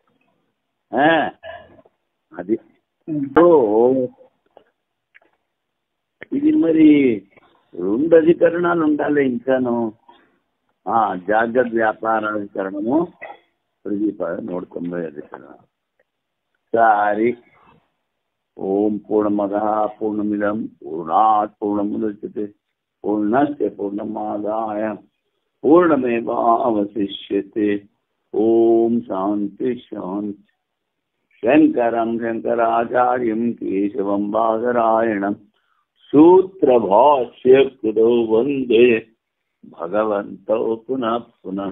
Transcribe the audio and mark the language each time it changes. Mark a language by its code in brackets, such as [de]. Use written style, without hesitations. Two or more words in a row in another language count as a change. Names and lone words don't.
[te] అది ఇది మరి 2 అధికరణాలు ఉండాలి. ఇంకాను జాగ్రత్త వ్యాపారాధికరణము, ప్రదీప 190 అధికరణం. [sa] సారి ఓం పూర్ణమద పూర్ణమిదం పూర్ణాత్ పూర్ణముదచ్యతే పూర్ణస్య పూర్ణమాదాయ పూర్ణమేవావశిష్యతే. ఓం శాంతి శాంతి. శంకరం శంకరాచార్యం కేశవం బాదరాయణం సూత్రభాష్యకృతో వందే భగవంతో పునః పునః.